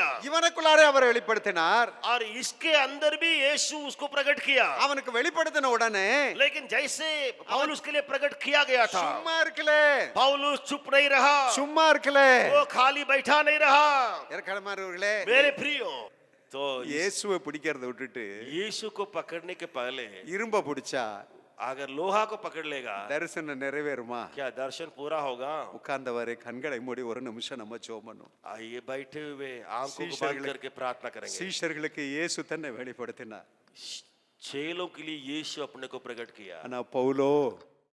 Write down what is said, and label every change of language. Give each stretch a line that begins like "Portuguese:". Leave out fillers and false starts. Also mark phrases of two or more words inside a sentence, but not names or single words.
Tamil: இவனுக்குள்ளாரே அவரை வெளிப்படுத்தினார்.
Hindi: और इसके अंदर भी यीशु उसको प्रकट किया।
Tamil: அவனுக்கு வெளிப்படுத்தின உடனே
Hindi: लेकिन जैसे पौलुस के लिए प्रकट किया गया था,
Tamil: சும்மா இருக்கல,
Hindi: पौलुस चुप नहीं रहा,
Tamil: சும்மா இருக்கல.
Hindi: वो खाली बैठा नहीं रहा।
Tamil: ஏற்கனவே
Hindi: मेरे प्रियो, तो
Tamil: இயேசுவை பிடிக்கிறத விட்டுட்டு
Hindi: यीशु को पकड़ने के पहले
Tamil: இரும்ப பிடிச்சா
Hindi: अगर लोहा को पकड़ लेगा,
Tamil: தரிசனம் நிறைவேறுமா?
Hindi: क्या दर्शन पूरा होगा?
Tamil: உட்கார்ந்தவரை கண்களை மூடி ஒரு நிமிஷம் நம்ம ஜெபம் பண்ணுவோம்.
Hindi: आइए बैठे हुए आंखों को बंद करके प्रार्थना करेंगे।
Tamil: சீஷர்களுக்கு இயேசு தன்னை வெளிப்படுத்தினார்.
Hindi: चेलों के लिए यीशु अपने को प्रकट किया।
Tamil: ஆனா பவுலோ